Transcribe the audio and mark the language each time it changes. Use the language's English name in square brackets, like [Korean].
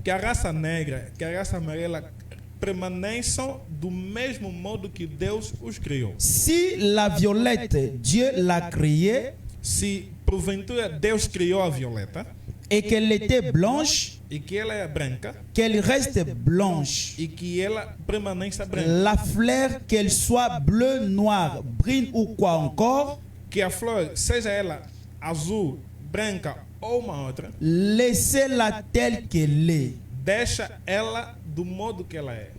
[Portuguese] Que a raça negra, que a raça amarela permaneçam do mesmo modo que Deus os criou. [French] Si la violette, Dieu l'a créée [Portuguese] Se porventura Deus criou a violeta [French] et qu'elle était blanche, [Portuguese] e que ela é branca [French] qu'elle reste blanche. [Portuguese] e que ela permaneça branca, [French] La fleur, qu'elle soit bleue, noire, brune ou quoi encore, [Portuguese] que a flor seja ela azul, branca ou uma outra, [French] laissez-la telle qu'elle est. [Portuguese] deixa ela do modo que ela é.